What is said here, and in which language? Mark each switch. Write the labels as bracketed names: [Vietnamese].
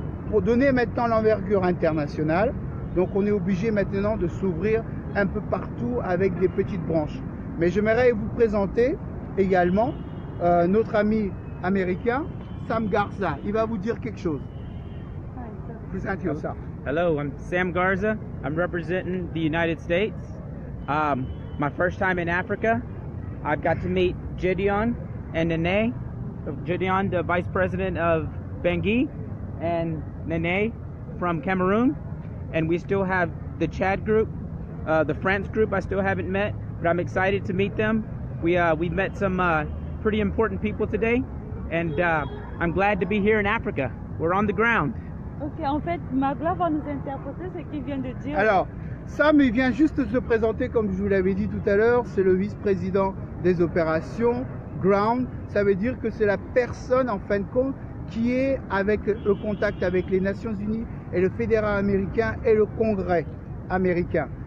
[French] Pour donner maintenant l'envergure internationale, donc on est obligé maintenant de s'ouvrir un peu partout avec des petites branches. Mais j'aimerais vous présenter également notre ami américain, Sam Garza. Il va vous dire quelque chose. [English] Present yourself. Hello, I'm Sam Garza. I'm representing the United States. My first time in Africa, I've got to meet Gideon and Nene. Gideon, the vice president of Bangui, and Nene from Cameroon. And we still have the Chad group, the France group I still haven't met, but I'm excited to meet them. We've met some pretty important people today, and I'm glad to be here in Africa. We're on the ground. [French] Ok, en fait, Magla va nous interpréter ce qu'il vient de dire. Alors, Sam, il vient juste de se présenter, comme je vous l'avais dit tout à l'heure, c'est le vice-président des opérations Ground. Ça veut dire que c'est la personne, en fin de compte, qui est avec le contact avec les Nations Unies et le fédéral américain et le Congrès américain.